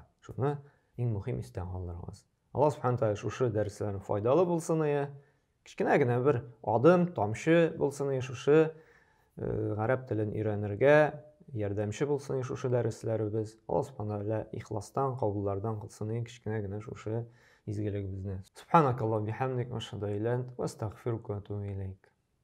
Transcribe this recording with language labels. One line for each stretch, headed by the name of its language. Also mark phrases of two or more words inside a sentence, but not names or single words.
Tatar: Шуны иң мөһим истә калдырыгыз. Аллаһ Субхану тәгалә шушы дәресләрне файдалы булсын ия. Кичкенә генә бер адым, тамчы булсын ия шушы гарәп телен өйрәнергә ярдәмче булсын ия шушы дәресләребез. Аллаһ Субхану тәгалә ихластан, кабуллардан кылсын ия кичкенә генә шушы изгелегебезне.
Arabic: سبحانك اللهم وبحمدك أشهد أن لا إله إلا أنت أستغفرك وأتوب إليك.